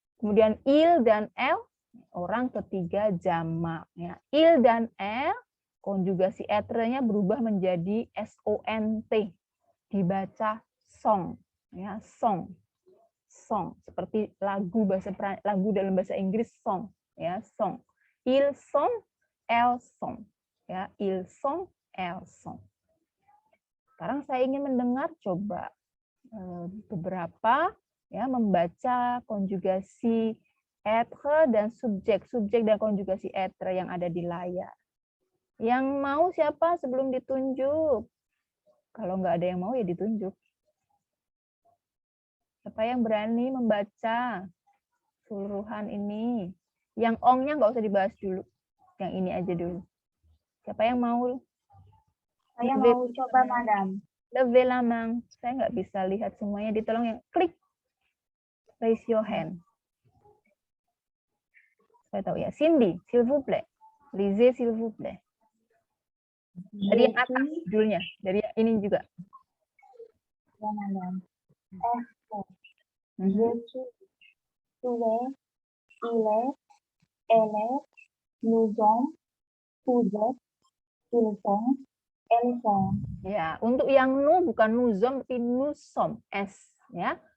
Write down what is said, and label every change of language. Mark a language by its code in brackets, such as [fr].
[id] Kemudian il dan elle orang ketiga jamak. Ya, il dan elle konjugasi être-nya berubah menjadi sont. Dibaca song. Ya, song. Song, seperti lagu dalam bahasa Inggris song, ya, song. [fr] Ils sont, elles sont, ya, ils sont, elles sont. [id] Sekarang saya ingin mendengar coba beberapa ya membaca konjugasi être dan subjek dan konjugasi être yang ada di layar. Yang mau siapa sebelum ditunjuk? Kalau nggak ada yang mau ya ditunjuk. Siapa yang berani membaca keseluruhan ini? Yang ongnya nggak usah dibahas dulu. Yang ini aja dulu. Siapa yang mau? Saya mau coba, Madam. [fr] Levez la main. [id] Saya nggak bisa lihat semuanya. Ditolong yang klik. [en] Raise your hand. [id] Saya tahu ya. [fr] Cindy, s'il vous plaît. Lisez, s'il vous plaît. [id] Dari yang atas judulnya. Dari yang ini juga. Ya, Madam. [fr] Je suis, tu es, il est, elle est, nous sommes, vous êtes, ils sont, elles sont. [id] Ya, untuk yang nu bukan nuzom tapi nusom s ya.